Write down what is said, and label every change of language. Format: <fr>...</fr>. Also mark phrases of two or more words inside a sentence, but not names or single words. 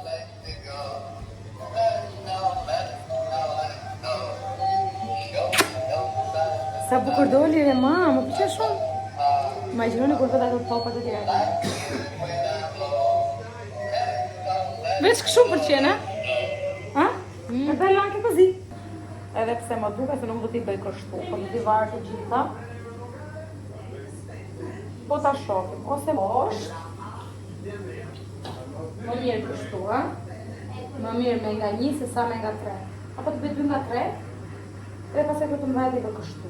<sq>Sa bukur doli dhe ma, më pëlqen shumë. Imagjinoni kur vëda ato topat të tjera. Veç kështu pëlqen, ha?</sq> <it>È bello anche così.</it> <sq>Edhe pse më duket se nuk do t'i bëj kështu, po t'i varë të gjitha. Po ta shohim, ose poshtë. Më mirë kështu, ha? Më mirë me nga 1 se sa me nga 3. Apo të bëj 2 nga 3, dhe pasaj këtë më vajtë I bë kështu.</sq>